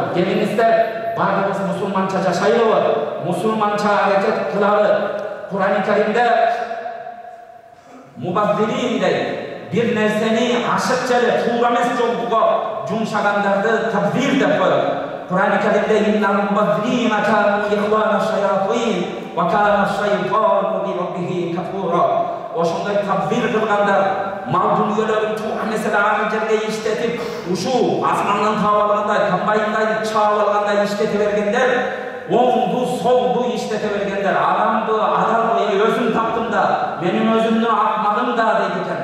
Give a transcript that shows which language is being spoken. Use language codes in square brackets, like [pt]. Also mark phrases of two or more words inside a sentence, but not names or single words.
[ky] Келиңиздер, баарыбыз мусулманча жашайлыбы, мусулманча аракет кылалы. Кур'ан-ы Каримде мубаддилин дейт, бир нерсени ашыкча эле туура эмес жолго жумшагандарды табдир деп коет. Кур'ан-ы Каримде [ar] إن المبذرين كانوا إخوان الشياطين وكان الشيطان لربه كفورا. [ky] Ошондой табдир кылгандар, мал дүниелерин туура эмес эле ар жерге иштетип, ушу асмандан таап алгандай, комбайндай чаап алгандай иштете бергендер, оңду солду иштете бергендер, адамды адал өзүм таптым да, менин өзүмдүн акмагым да дейт экен.